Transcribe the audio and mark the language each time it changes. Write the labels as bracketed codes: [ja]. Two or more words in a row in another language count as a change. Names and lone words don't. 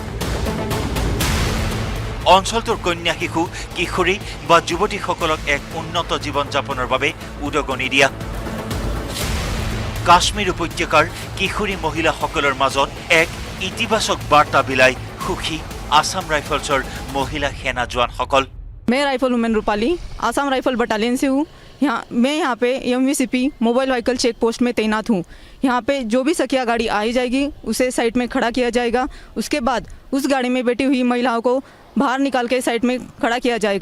[as] অঞ্চলটোৰ কন্যা শিশু কিশোৰী বা যুৱতীসকলক এক উন্নত জীৱন যাপনৰ বাবে উদগনি দিয়া। কাশ্মীৰ উপত্যকাৰ কিশোৰী মহিলাসকলৰ মাজত এক ইতিবাচক বাৰ্তা বিলাই সুখী আসাম ৰাইফলছৰ মহিলা সেনা জোৱানসকল। [hi] मैं [en] rifle women [hi] रूपाली आसाम राइफल बटालियन से हूँ। मैं यहाँ पे MVCP [en] mobile vehicle check post [hi] में तैनात हूँ। यहाँ पे जो भी सखिया गाड़ी आई जाएगी उसे साइड में खड़ा किया जाएगा। उसके बाद उस गाड़ी में बैठी हुई महिलाओं को बाहर निकाल के साइड में खड़ा किया जाएगा।